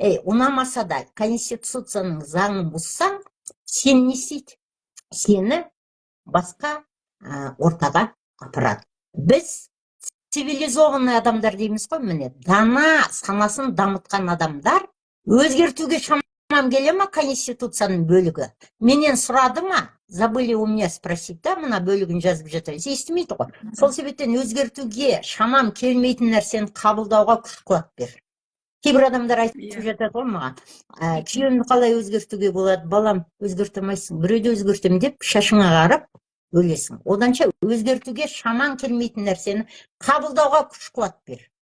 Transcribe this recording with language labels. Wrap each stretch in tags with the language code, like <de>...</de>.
<kk>Ұнамаса да конституцияның заңын бұзсаң, сен не істейді? Сені басқа ортаға апарады. Біз цивилизованный адамдар дейміз ғой, міне, дана санасын дамытқан адамдар өзгертуге шамам келе ма конституцияның бөлігі? Менен сұрады ма?</kk> <ru>Забыли у меня спросить, да,</ru> <kk>мына бөлігін жазып жатырыз. Естімейді ғой. Сол себептен өзгертуге шамам келмейтін нәрсені қабылдауға күш қуат бер. Кейбір адамдар айтып жатады ғой маған, күйеуімді қалай өзгертуге болады, балам, өзгертемайсың, біреуді өзгертем деп шашыңа қарап өлесің. Оданша өзгертуге шаман келмейтін нәрсені қабылдауға күш қуат бер.</kk>